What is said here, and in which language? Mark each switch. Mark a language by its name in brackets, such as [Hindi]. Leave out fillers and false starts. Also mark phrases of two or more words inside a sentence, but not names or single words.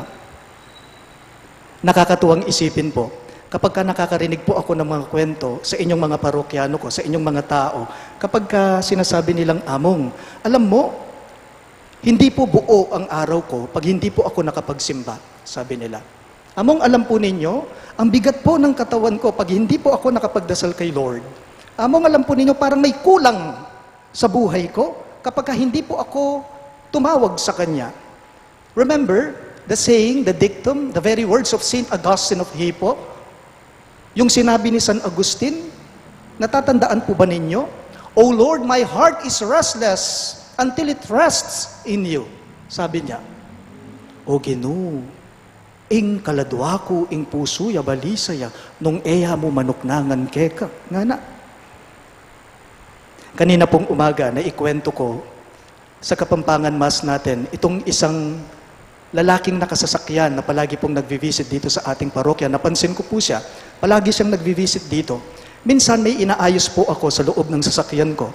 [Filipino] Nakakatuwang isipin po, kapag ka nakakarinig po ako ng mga kwento sa inyong mga parokyano ko, sa inyong mga tao, kapag ka sinasabi nilang, Among, alam mo, hindi po buo ang araw ko pag hindi po ako nakapagsimba, sabi nila. Among, alam po ninyo, ang bigat po ng katawan ko pag hindi po ako nakapagdasal kay Lord. Among, alam po ninyo, parang may kulang sa buhay ko kapag ka hindi po ako tumawag sa Kanya. [English] Remember the saying, the dictum, the very words of Saint Augustine of Hippo, [Filipino] yung sinabi ni San Agustin, Natatandaan po ba ninyo? [English] O Lord, my heart is restless until it rests in you. [Filipino] Sabi niya, [Pampanga] O Ginoo, ing kaladwa ko, ing puso ya balisaya, nung eya mo manuknangan keka. Nga na. [Filipino] Kanina pong umaga, na ikwento ko sa Kapampangan Mass natin, itong isang lalaking nakasasakyan na palagi pong nagvivisit dito sa ating parokya. Napansin ko po siya, palagi siyang nagvivisit dito. Minsan may inaayos po ako sa loob ng sasakyan ko.